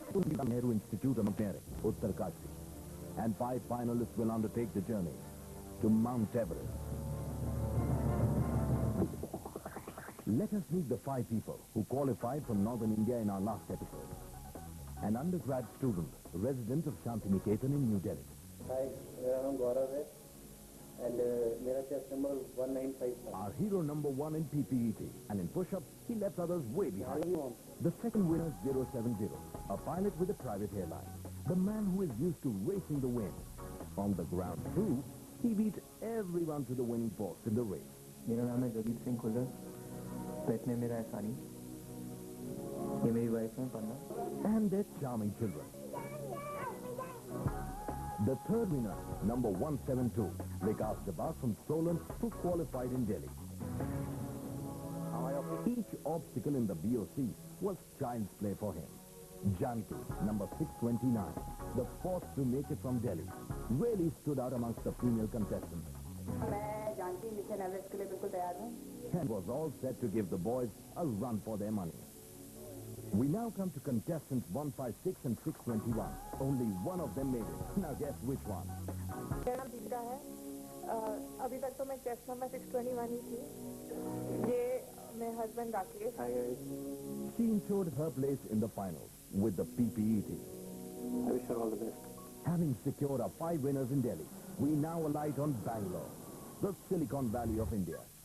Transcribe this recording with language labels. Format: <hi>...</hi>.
<en>Nehru Institute of Engineering, Uttarkashi, and 5 finalists will undertake the journey to Mount Everest. Let us meet the 5 people who qualified from Northern India in our last episode. An undergrad student, resident of Shantiniketan in New Delhi.</en> <hi>Hi, मेरा नाम गौरव है and मेरा chest number 195.</hi> <en>Our hero number 1 in PPET, and in push-ups, he left others way behind. The second winner, 070, a pilot with a private airline. the man who is used to racing the wind. On the ground too, he beat everyone to the winning post in the race.</en> <hi>मेरा नाम है जगीर सिंह खुल्लर, पेट में मेरा है सानी, ये मेरी wife है पन्ना.</hi> <en>And their charming children. The third winner, number 172, Vikas Jabbar from Solan, who qualified in Delhi. Each obstacle in the BOC was child's play for him. Janki, number 629, the fourth to make it from Delhi, really stood out amongst the female contestants.</en> <hi>मैं Janaki mission Everest के लिए बिल्कुल तैयार हूँ.</hi> <en>And was all set to give the boys a run for their money. We now come to contestants 156 and 621. Only one of them made it. Now guess which one?</en> <hi>मेरा नाम दीपिका है. अभी तक तो मैं टेस्ट नंबर 621 ही थी. ये मेरे husband Rakesh.</hi> <en>She ensured her place in the finals with the PPE team. I wish her all the best. Having secured our 5 winners in Delhi, we now alight on Bangalore, the Silicon Valley of India.</en>